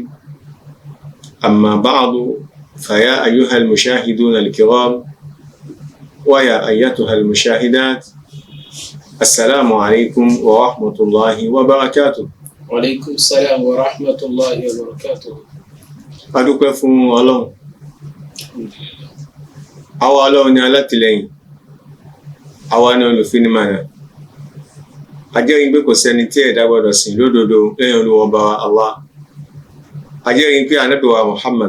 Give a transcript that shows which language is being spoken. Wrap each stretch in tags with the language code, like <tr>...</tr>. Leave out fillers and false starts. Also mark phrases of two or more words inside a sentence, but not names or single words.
<ar>أما بعد فيا أيها المشاهدون الكرام ويا أيتها المشاهدات السلام عليكم ورحمة الله وبركاته. وعليكم السلام ورحمة الله وبركاته.</ar> <yo>adúpẹ́ fún Ọlọ́run. Àwa Ọlọ́run ni alátìlẹ́yìn, àwa ni olùfinimọ̀nà. A jẹ́rìí pé kò sẹ́ni tí ẹ̀dá gbọ́dọ̀ sìn lódodo lẹ́yìn Olúwa Ọba Allah. A jẹ́rìí pé Ànábì wa Muhammad</yo>